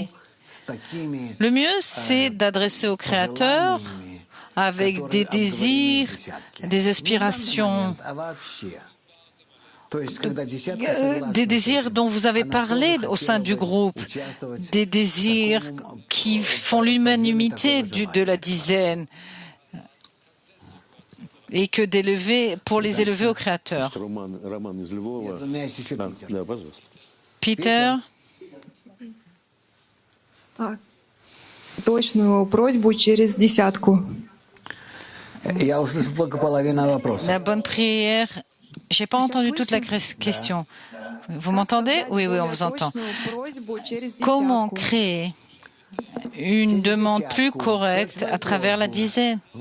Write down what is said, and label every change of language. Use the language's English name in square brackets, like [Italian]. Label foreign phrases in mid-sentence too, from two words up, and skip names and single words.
[French] Le mieux, c'est d'adresser au Créateur avec des désirs, des aspirations, des désirs dont vous avez parlé au sein du groupe, des désirs qui font l'unanimité de la dizaine et que pour les élever au Créateur. Peter. [Russian] Точную просьбу через десятку. [French] La bonne prière. J'ai pas entendu toute la question. Vous m'entendez? Oui, on vous entend. Comment créer une demande plus correcte à travers la dizaine?